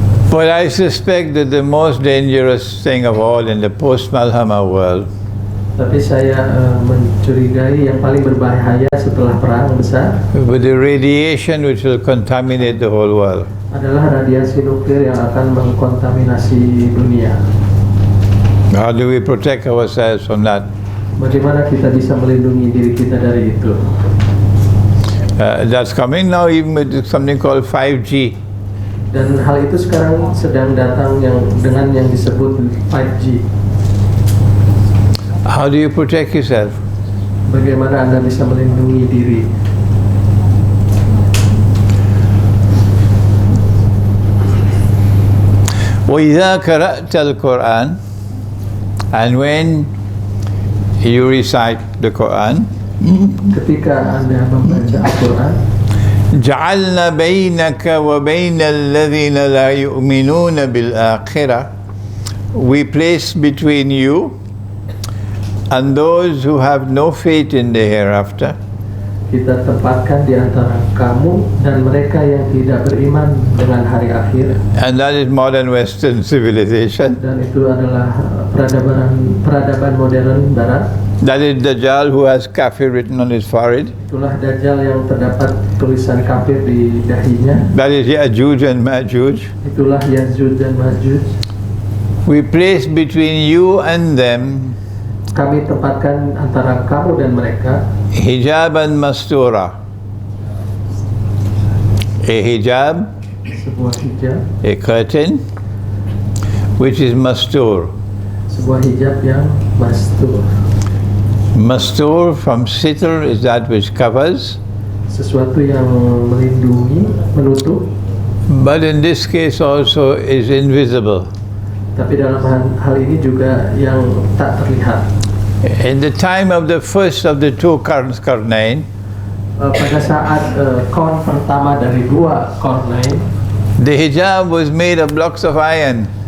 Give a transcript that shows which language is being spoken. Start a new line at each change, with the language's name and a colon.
English: But I suspect that the most dangerous thing of all in the post-Malhamah world
Indonesian: Tapi saya mencurigai yang paling berbahaya setelah perang besar
English: with the radiation which will contaminate the whole world
Indonesian: adalah radiasi nuklir yang akan mengkontaminasi dunia.
English: How do we protect ourselves from that?
Indonesian: Bagaimana kita bisa melindungi diri kita dari itu?
English: That's coming now even with something called 5G.
Indonesian: Dan hal itu sekarang sedang datang dengan yang disebut 5G.
English: How do you protect yourself?
Indonesian: Bagaimana Anda bisa melindungi diri?
Arabic: وَإِذَا قَرَأْتَ الْقُرْآنَ,
English: and when you recite the Quran,
Indonesian: Ketika Anda membaca Al-Quran,
Arabic: جعلنا بينك وبين الذين لا يؤمنون بالآخرة,
English: we place between you and those who have no faith in the hereafter.
Indonesian: Kita tempatkan di antara kamu dan mereka yang tidak beriman dengan hari akhir.
English: And that is modern Western civilization.
Indonesian: Dan itu adalah peradaban modern Barat.
English: That is Dajjal who has kafir written on his forehead.
Indonesian: Itulah Dajjal yang terdapat tulisan kafir di dahinya.
English: That is Ya'juj and Ma'juj.
Indonesian: Itulah Ya'juj dan Ma'juj.
English: We place between you and them
Indonesian: Kami tempatkan antara kamu dan mereka
Arabic: hijaban mastura.
English: A hijab,
Indonesian: sebuah hijab,
English: a curtain, which is mastur.
Indonesian: sebuah hijab yang mastur.
English: Mastur from sitr is that which covers,
Indonesian: Sesuatu yang melindungi, menutup,
English: but in this case also is invisible.
Indonesian: tapi dalam hal ini juga yang tak terlihat.
English: In the time of the first of the two Qarnain,
Indonesian: Pada saat kon pertama dari dua Qarnain,
English: the hijab was made of blocks of iron.